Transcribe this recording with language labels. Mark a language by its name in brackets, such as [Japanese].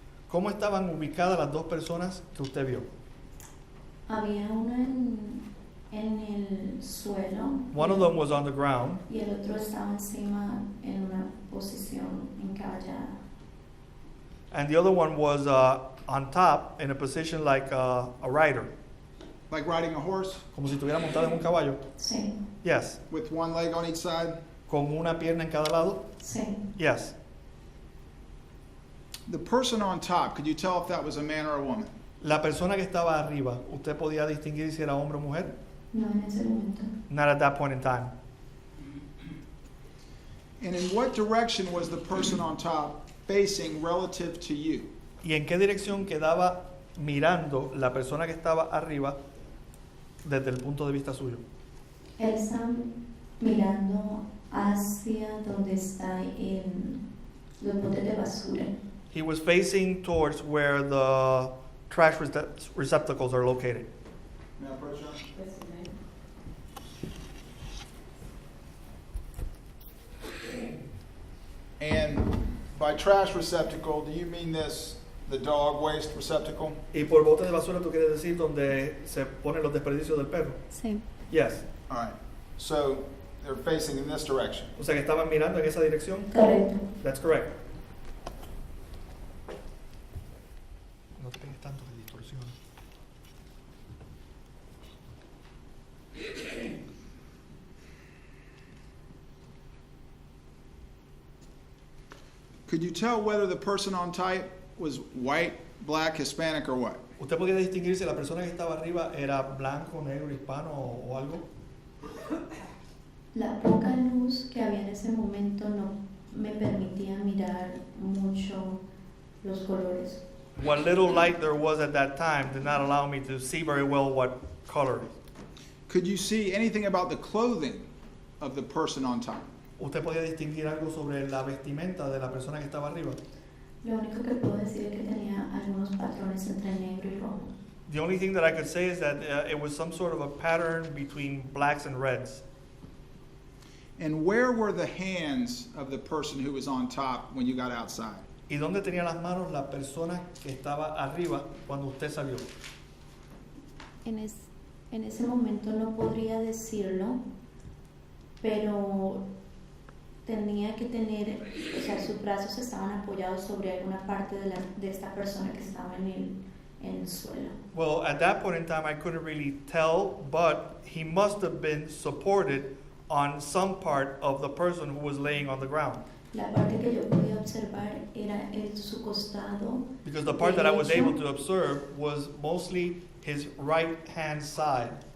[Spanish] ¿Cómo estaban ubicadas las dos personas que usted vio? Había uno en el suelo. [English] One of them was on the ground, [Spanish] Y el otro estaba encima en una posición encaballada. [English] and the other one was on top in a position like a rider, Like riding a horse [Spanish] como si estuviera montado en un caballo. Sí. [English] Yes. with one leg on each side? [Spanish] Con una pierna en cada lado. Sí. [English] Yes. The person on top, could you tell if that was a man or a woman? [Spanish] La persona que estaba arriba, ¿usted podía distinguir si era hombre o mujer? No en ese momento. [English] Not at that point in time. And in what direction was the person on top facing relative to you? [Spanish] ¿Y en qué dirección quedaba mirando la persona que estaba arriba desde el punto de vista suyo? Él está mirando hacia donde está los botes de basura. [English] He was facing towards where the trash receptacles are located. May I approach you? And by trash receptacle, do you mean the dog waste receptacle? [Spanish] Y por bote de basura tú quieres decir donde se ponen los desperdicios del perro. Sí. [English] Yes. All right. So they're facing in this direction. [Spanish] O sea que estaban mirando en esa dirección. Correcto. [English] That's correct. [Spanish] No te pegues tanto de distorsión. [English] Could you tell whether the person on type was white, black, Hispanic, or what? [Spanish] ¿Usted podía distinguir si la persona que estaba arriba era blanco, negro, hispano o algo? La poca luz que había en ese momento no me permitía mirar mucho los colores. [English] What little light there was at that time did not allow me to see very well what color. Could you see anything about the clothing of the person on top? [Spanish] ¿Usted podía distinguir algo sobre la vestimenta de la persona que estaba arriba? Lo único que puedo decir es que tenía algunos patrones entre negro y rojo. [English] The only thing that I could say is that it was some sort of a pattern between blacks and reds. And where were the hands of the person who was on top when you got outside? [Spanish] ¿Y dónde tenía las manos la persona que estaba arriba cuando usted salió? En ese momento no podría decirlo, pero tenía que tener, o sea, sus brazos estaban apoyados sobre alguna parte de esta persona que estaba en el suelo. [English] Well, at that point in time, I couldn't really tell, but he must have been supported on some part of the person who was laying on the ground. [Spanish] La parte que yo podía observar era su costado. [English] Because the part that I was [Spanish] derecho. [English] able to observe was mostly his right hand side.